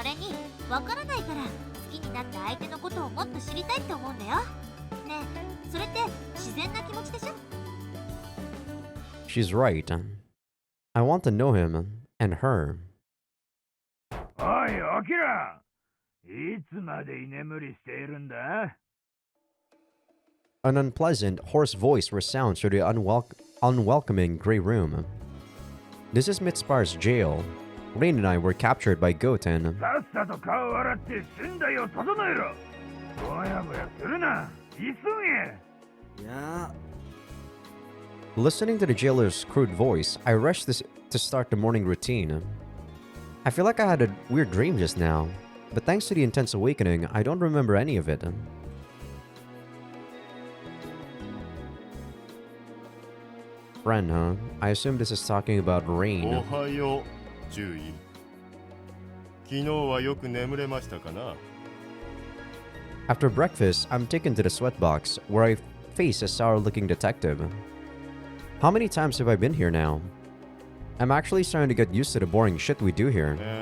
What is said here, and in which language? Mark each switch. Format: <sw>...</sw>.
<ja>それにわからないから好きになった相手のことをもっと知りたいって思うんだよ。ねえ、それって自然な気持ちでしょ。</ja> <en>She's right. I want to know him and her.</en> <ja>おい、アキラ、いつまで居眠りしているんだ？</ja> <en>An unpleasant, hoarse voice resounds through the unwelcoming gray room. This is Mitspar's jail. Rain and I were captured by Goten.</en> <ja>さっさと顔を洗って死んだよ整えろ。ぼやぼやするな。急げ。いや</ja> <en>Listening to the jailer's crude voice, I rushed to start the morning routine. I feel like I had a weird dream just now, but thanks to the intense awakening, I don't remember any of it. Friend, huh? I assume this is talking about</en> <ja>お</ja> <en>rain.</en> <ja>はよう、注意。昨日はよく眠れましたかな？</ja> <en>After breakfast, I'm taken to the sweatbox, where I face a sour-looking detective. How many times have I been here now? I'm actually starting to get used to the boring shit we do here.</en>